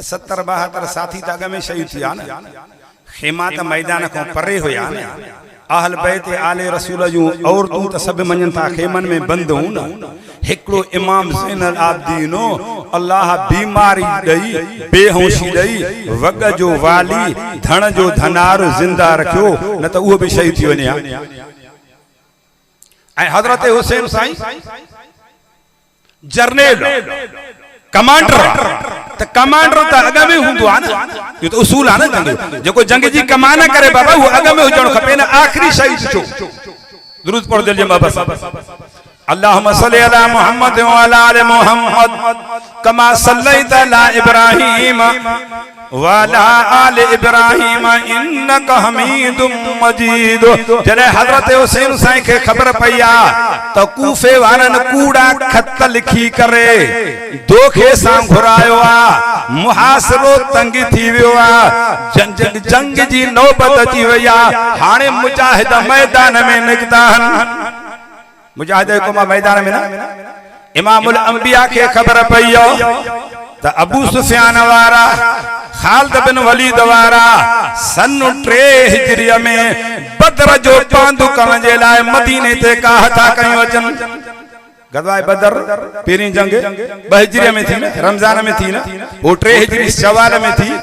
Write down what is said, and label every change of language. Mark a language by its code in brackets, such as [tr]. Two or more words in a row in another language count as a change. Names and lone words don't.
[sd] 70-72 साथी त अॻ में शहीद थिया न। ख़ैमा त मैदान खां परे हुया न। अहल बैत आले रसूल जूं औरतूं त सभु मञनि था ख़ैमन में बंदि हूं न। हिकिड़ो इमाम ज़ैनुल आबिदीन अल्लाह बीमारी ॾेई, बेहोशी ॾेई, वग जो वाली, धन जो धनार ज़िंदा रखियो, न त उहो बि शहीद थी वञे। ऐं हज़रत हुसैन साईं जर्नल, कमांडर, त कमांडर त अॻ में हूंदो आहे न। इहो त उसूल आहे न जंग, जेको जंग जी कमान करे बाबा उहो अॻ में हुजणु खपे न। आख़िरी शहीद छो? दुरूद पढ़ दिल जे बाबा साहब। [ar] اللهم صل على محمد وعلى آل محمد كما صليت على إبراهيم وعلى آل إبراهيم إنك حميد مجيد. [sd] जॾहिं हज़रत हुसैन साईं खे ख़बर पई आहे त कूफे वारनि कूड़ा ख़त लिखी करे दोखे सां घुरायो आहे, मुहासिरो तंग थी वियो आहे, जंग जी नौबत अची वई आहे, हाणे मुजाहिद मैदान में निकिता आहिनि। मुजाहिद को मैदान में ना इमामुल अंबिया के खबर पई त अबू सुफियान वारा, खालिद बिन वलीद वारा सन 3 हिजरी में बदर जो पांदु करण जे लाइ मदीने ते काह था कयूं अचनि। गदवाए बदर पहिरीं जंग 2 हिजरी में थी न, रमज़ान में थी न, वो 3 हिजरी शवाल में थी।